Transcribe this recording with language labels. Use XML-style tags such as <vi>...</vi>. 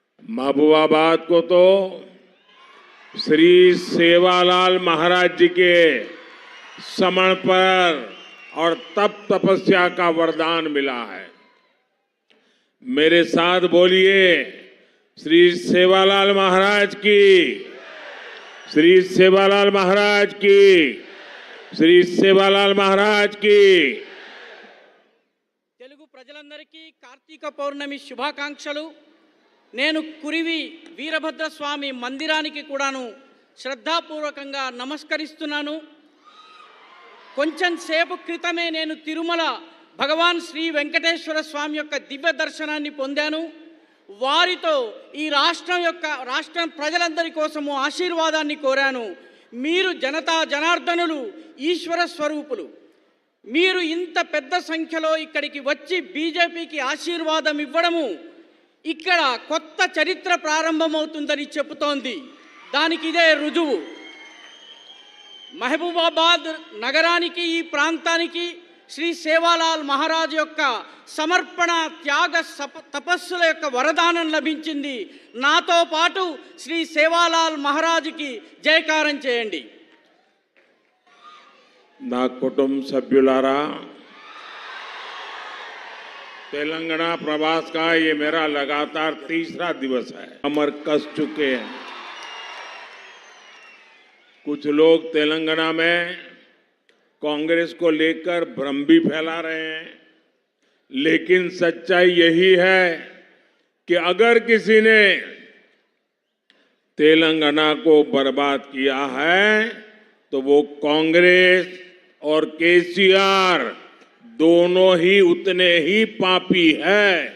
<hi>महबूबाबाद को तो श्री सेवालाल महाराज जी के समर्पण और तप तपस्या का वरदान मिला है. मेरे साथ बोलिए, श्री सेवालाल महाराज की, श्री सेवालाल महाराज की, श्री सेवालाल महाराज की.</hi> <te>తెలుగు ప్రజలందరికీ కార్తీక పౌర్ణమి శుభాకాంక్షలు. నేను కురివి వీరభద్ర స్వామి మందిరానికి కూడాను శ్రద్ధాపూర్వకంగా నమస్కరిస్తున్నాను. కొంచెం సేపు క్రితమే నేను తిరుమల భగవాన్ శ్రీ వెంకటేశ్వర స్వామి యొక్క దివ్య దర్శనాన్ని పొందాను. వారితో ఈ రాష్ట్రం ప్రజలందరి కోసము ఆశీర్వాదాన్ని కోరాను. మీరు జనతా జనార్దనులు, ఈశ్వర స్వరూపులు. మీరు ఇంత పెద్ద సంఖ్యలో ఇక్కడికి వచ్చి బీజేపీకి ఆశీర్వాదం ఇవ్వడము ఇక్కడ కొత్త చరిత్ర ప్రారంభమవుతుందని చెబుతోంది. దానికి ఇదే రుజువు. మహబూబాబాద్ నగరానికి, ఈ ప్రాంతానికి శ్రీ సేవాలాల్ మహారాజ్ యొక్క సమర్పణ, త్యాగ, తపస్సుల యొక్క వరదానం లభించింది. నాతో పాటు శ్రీ సేవాలాల్ మహారాజ్కి జయకారం చేయండి. నా కుటుంబ సభ్యులారా,</te> <hi>तेलंगाना प्रवास का ये मेरा लगातार तीसरा दिवस है. कमर कस चुके हैं. कुछ लोग तेलंगाना में कांग्रेस को लेकर भ्रम भी फैला रहे हैं, लेकिन सच्चाई यही है कि अगर किसी ने तेलंगाना को बर्बाद किया है तो वो कांग्रेस और केसीआर दोनों ही उतने ही पापी है.</hi>